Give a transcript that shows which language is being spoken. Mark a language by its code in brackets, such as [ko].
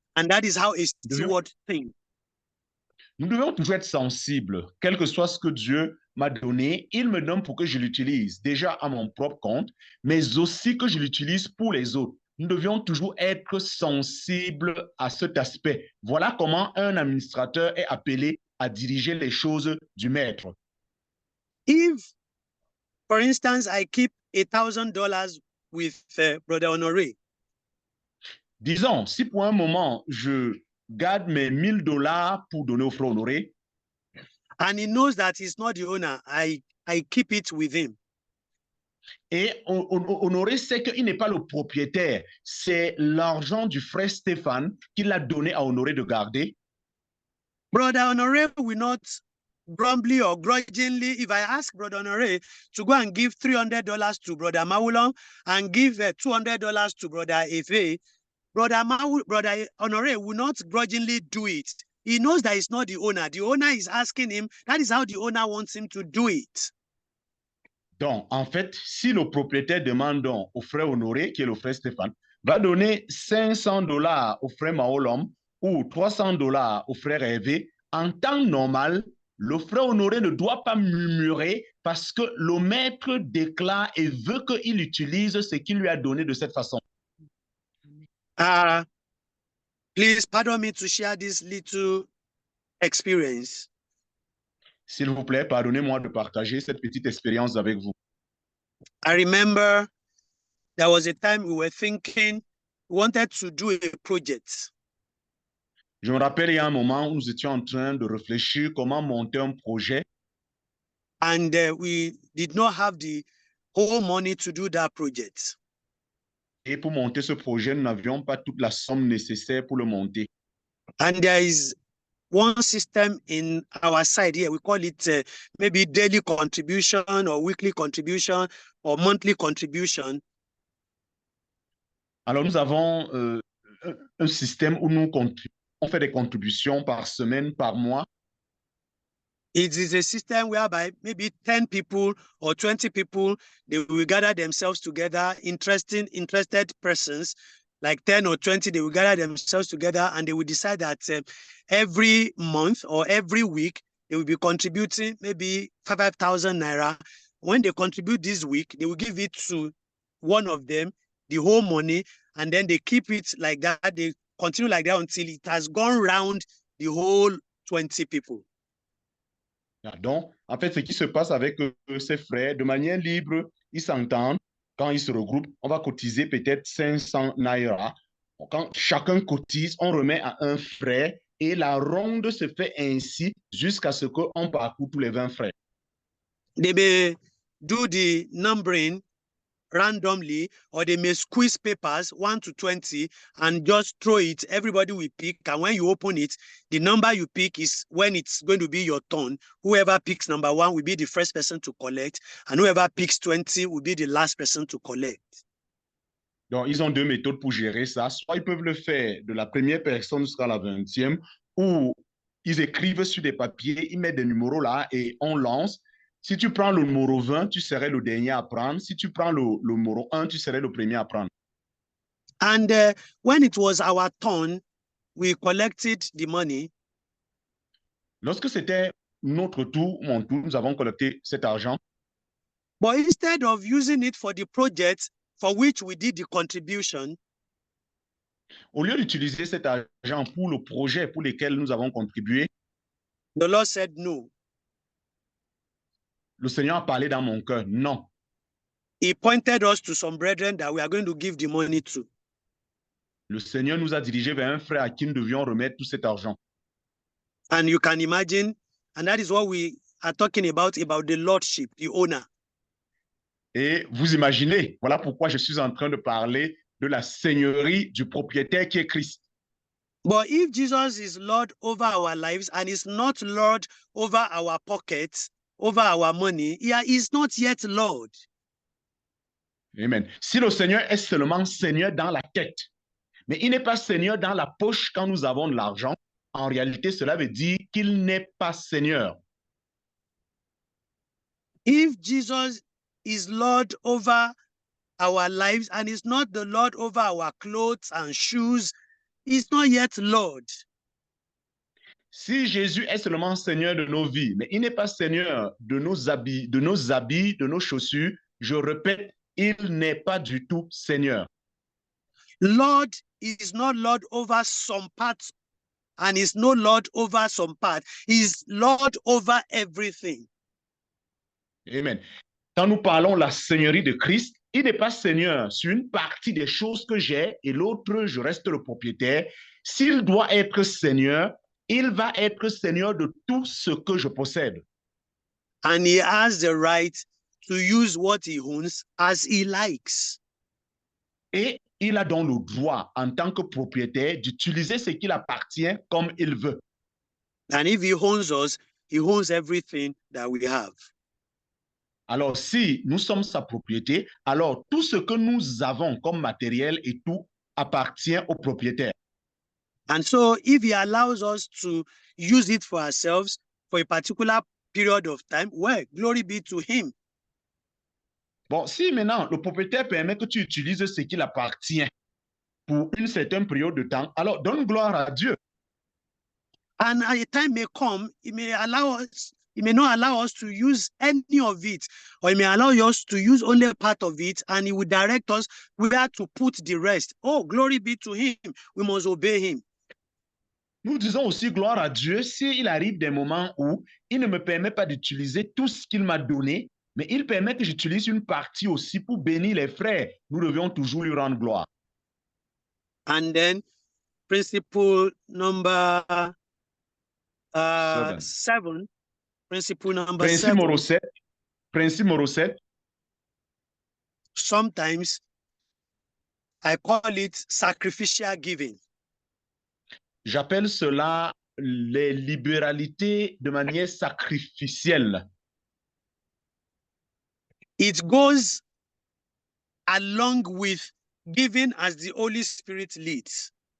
[en] And that is how a steward thinks. [fr] Nous devons toujours être sensibles, quel que soit ce que Dieu m'a donné, il me donne pour que je l'utilise déjà à mon propre compte, mais aussi que je l'utilise pour les autres. Nous devions toujours être sensibles à cet aspect. Voilà comment un administrateur est appelé à diriger les choses du maître. [en] If, for instance, I keep $1,000 with Brother Honoré, [fr] Disons, si pour un moment, je garde mes $1000 pour donner au frère Honoré, [en] and he knows that he's not the owner, I keep it with him. [fr] et Honoré sait qu'il n'est pas le propriétaire, c'est l'argent du frère Stéphane qu'il a donné à Honoré de garder. [en] Brother Honoré will not grumbly or grudgingly, if I ask Brother Honoré to go and give $300 to Brother Maulon and give $200 to Brother Efe, Brother Honoré will not grudgingly do it. He knows that he's not the owner. The owner is asking him. That is how the owner wants him to do it. [fr] Donc, en fait, si le propriétaire demande donc au frère Honoré, qui est le frère Stéphane, va donner $500 au frère Maolom ou $300 au frère Hervé, en temps normal, le frère Honoré ne doit pas murmurer parce que le maître déclare et veut qu'il utilise ce qu'il lui a donné de cette façon. [en] Please pardon me to share this little experience. [fr] S'il vous plaît, pardonnez-moi de partager cette petite expérience avec vous. [en] I remember there was a time we were thinking we wanted to do a project. [fr] Je me rappelle, il y a un moment où nous étions en train de réfléchir comment monter un projet. [en] And we did not have the whole money to do that project. [fr] Et pour monter ce projet, nous n'avions pas toute la somme nécessaire pour le monter. [en] And there is one system in our side here. We call it maybe daily contribution or weekly contribution or monthly contribution. [fr] Alors, nous avons un système où on fait des contributions par semaine, par mois. [en] It is a system whereby maybe 10 people or 20 people, they will gather themselves together, interested persons, like 10 or 20, they will gather themselves together and they will decide that every month or every week, they will be contributing maybe 5,000 naira. When they contribute this week, they will give it to one of them, the whole money, and then they keep it like that. They continue like that until it has gone round the whole 20 people. [fr] Donc, en fait, ce qui se passe avec ces frères, de manière libre, ils s'entendent. Quand ils se regroupent, on va cotiser peut-être 500 naira. Quand chacun cotise, on remet à un frère et la ronde se fait ainsi jusqu'à ce qu'on parcourt tous les 20 frères. [en] They may do the numbering randomly, or they may squeeze papers 1 to 20 and just throw it. Everybody will pick, and when you open it, the number you pick is when it's going to be your turn. Whoever picks number 1 will be the first person to collect, and whoever picks 20 will be the last person to collect. [fr] Donc, ils ont deux méthodes pour gérer ça. Soit ils peuvent le faire de la première personne jusqu'à la 20e, ou ils écrivent sur des papiers, ils mettent des numéros là et on lance. Si tu prends le numéro 20, tu serais le dernier à prendre. Si tu prends le numéro 1, tu serais le premier à prendre. [en] And when it was our turn, we collected the money. [fr] Lorsque c'était notre tour, mon tour, nous avons collecté cet argent. [en] But instead of using it for the project for which we did the contribution, [fr] au lieu d'utiliser cet argent pour le projet pour lequel nous avons contribué, [en] the Lord said no. [fr] Le Seigneur a parlé dans mon cœur, non. [en] He pointed us to some brethren that we are going to give the money to. [fr] Le Seigneur nous a dirigés vers un frère à qui nous devions remettre tout cet argent. [en] And you can imagine, and that is what we are talking about the lordship, the owner. [fr] Et vous imaginez, voilà pourquoi je suis en train de parler de la seigneurie du propriétaire qui est Christ. [en] But if Jesus is Lord over our lives and is not Lord over our pockets, over our money, he is not yet Lord. Amen. [fr] Si le Seigneur est seulement Seigneur dans la tête, mais il n'est pas Seigneur dans la poche quand nous avons de l'argent, en réalité, cela veut dire qu'il n'est pas Seigneur. [en] If Jesus is Lord over our lives and is not the Lord over our clothes and shoes, he's not yet Lord. [fr] Si Jésus est seulement Seigneur de nos vies, mais il n'est pas Seigneur de nos habits, de nos chaussures, je répète, il n'est pas du tout Seigneur. [en] Lord is not Lord over some parts and is no Lord over some part. He's Lord over everything. Amen. [fr] Quand nous parlons de la seigneurie de Christ, il n'est pas seigneur sur une partie des choses que j'ai et l'autre, je reste le propriétaire. S'il doit être seigneur, il va être seigneur de tout ce que je possède. [en] And he has the right to use what he owns as he likes. [fr] Et il a donc le droit, en tant que propriétaire, d'utiliser ce qu'il appartient comme il veut. [en] And if he owns us, he owns everything that we have. [fr] Alors, si nous sommes sa propriété, alors tout ce que nous avons comme matériel et tout appartient au propriétaire. [en] And so if he allows us to use it for ourselves for a particular period of time, well, glory be to him. [fr] Bon, si maintenant le propriétaire permet que tu utilises ce qu'il appartient pour une certaine période de temps, alors donne gloire à Dieu. [en] And a time may come, he may not allow us to use any of it, or he may allow us to use only a part of it, and he will direct us where to put the rest. Oh, glory be to him. We must obey him. [fr] Nous disons aussi gloire à Dieu s'il arrive des moments où il ne me permet pas d'utiliser tout ce qu'il m'a donné, mais il permet que j'utilise une partie aussi pour bénir les frères. Nous devions toujours lui rendre gloire. [en] And then principle number 7. Principle number [fr] Principe [en] 7. [fr] numéro 7. Principe numéro 7. [en] Sometimes I call it sacrificial giving. [fr] J'appelle cela les libéralités de manière sacrificielle. [en] It goes along with giving as the Holy Spirit leads.